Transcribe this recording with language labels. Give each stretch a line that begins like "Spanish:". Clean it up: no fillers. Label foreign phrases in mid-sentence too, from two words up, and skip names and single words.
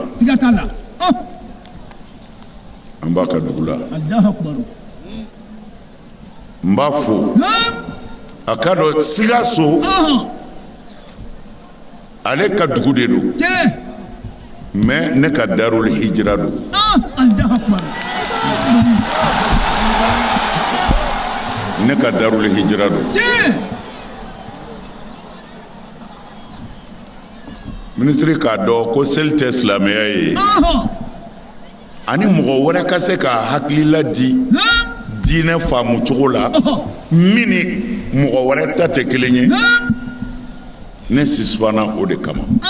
Bambara: Siga t'a la. An b'a ka dugu la.
Arabic: الله أكبر.
Bambara: N b'a fo a ka dɔn Sikaso ale ka dugu de don mais ne ka Darul Hijra don.
Arabic: الله أكبر.
Bambara: Ne ka Darul Hijra don. Minisiri k'a dɔn ko seli tɛ silamɛya ye ani mɔgɔ wɛrɛ ka se ka hakilila di diinɛ faamu cogo la min ni mɔgɔ wɛrɛ ta tɛ kelen ye ne suspana o de kama.